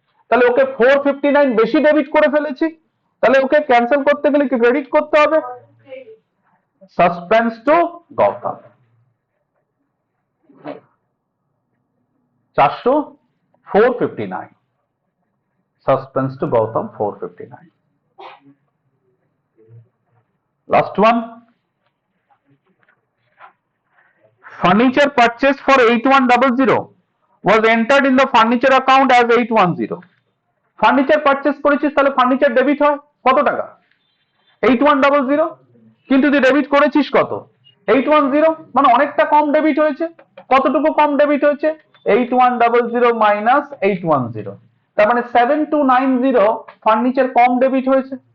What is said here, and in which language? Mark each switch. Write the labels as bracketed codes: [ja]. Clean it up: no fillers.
[bn] তাহলে ওকে 459 বেশি ডেবিট করে ফেলেছি, তাহলে ওকে ক্যান্সেল করতে গেলে কি ক্রেডিট করতে হবে, suspense two Gautam 459, suspense two Gautam 459। [en] Last one, furniture purchased for 8100 was entered in the furniture account as 810। [bn] Furniture purchase করেছিস, তাহলে ফার্নিচার ডেবিট হয় কত টাকা 8100, কিন্তু তুই ডেবিট করেছিস কত 810, মানে অনেকটা কম ডেবিট হয়েছে। কতটুকু কম ডেবিট হয়েছে 8100 মাইনাস 810, তার মানে 7290 ফার্নিচার কম ডেবিট হয়েছে।